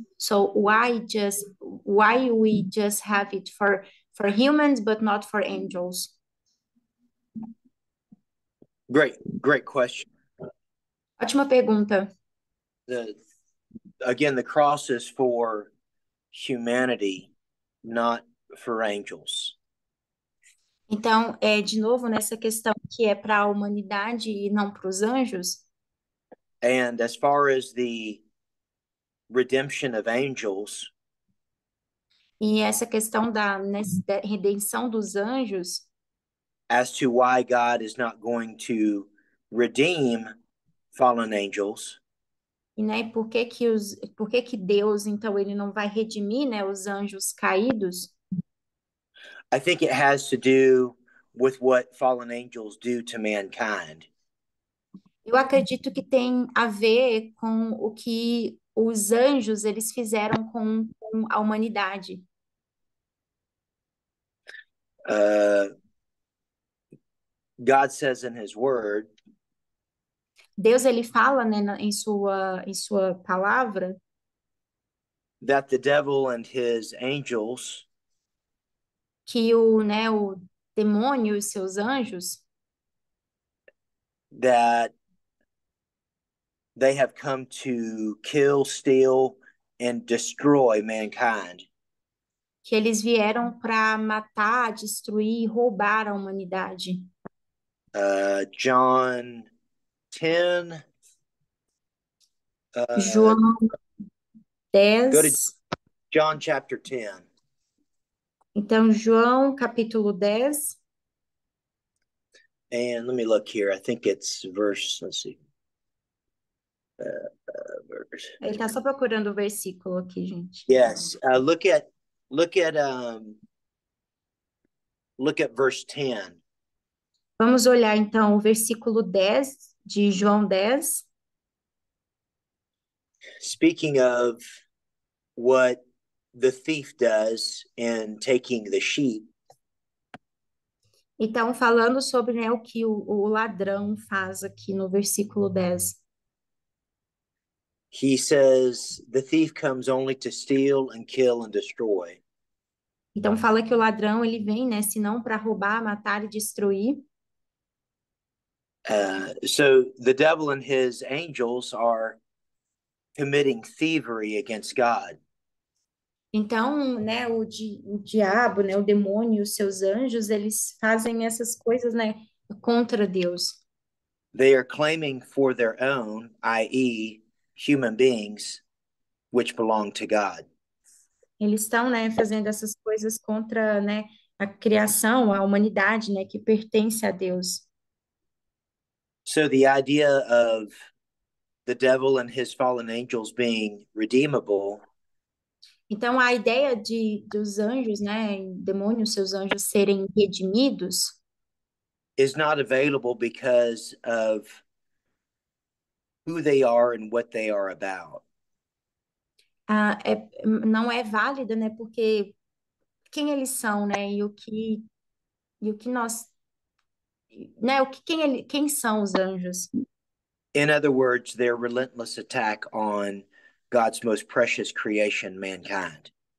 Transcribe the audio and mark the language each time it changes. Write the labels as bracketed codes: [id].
[en] So why we just have it for humans but not for angels? Great question. [pt] Ótima pergunta. [en] Again, the cross is for humanity, not for angels. [pt] Então, de novo, nessa questão que é para a humanidade e não para os anjos. [en] And as far as the redemption of angels, [pt] e essa questão da redenção dos anjos, [en] as to why God is not going to redeem fallen angels, [pt] e né, por que Deus, então, ele não vai redimir, né, os anjos caídos? [en] I think it has to do with what fallen angels do to mankind. [pt] Eu acredito que tem a ver com o que os anjos eles fizeram com a humanidade. [en] God says in his word, [pt] Deus ele fala, né, em sua palavra, [en] that the devil and his angels [pt] que o demônio e os seus anjos, [en] that they have come to kill, steal, and destroy mankind. [pt] que eles vieram para matar, destruir, roubar a humanidade. [en] John 10. [pt] João [en] Go to 10. John chapter 10. [pt] Então, João, capítulo 10. [en] And let me look here. I think it's verse, let's see. Verse. [pt] Ele está só procurando o versículo aqui, gente. [en] Yes. Look at verse 10. [pt] Vamos olhar, então, o versículo 10 de João 10. [en] Speaking of what the thief does in taking the sheep, [pt] Então, falando sobre, né, o que o ladrão faz aqui no versículo 10. [en] he says the thief comes only to steal and kill and destroy. [pt] Então, fala que o ladrão, ele vem, né, senão para roubar, matar e destruir. [en] So the devil and his angels are committing thievery against God. [pt] Então, né, o diabo, né, o demônio e os seus anjos, eles fazem essas coisas, né, contra Deus. [en] They are claiming for their own, i.e., human beings, which belong to God. [pt] Eles estão, né, fazendo essas coisas contra, né, a criação, a humanidade, né, que pertence a Deus. [en] So the idea of the devil and his fallen angels being redeemable [pt] Então, a ideia dos anjos, né, demônios, seus anjos serem redimidos, [en] is not available because of who they are and what they are about. [pt] não é válida, né, porque quem eles são, né, e o que nós, né, quem são os anjos? [en] In other words, their relentless attack on God's most precious creation, mankind.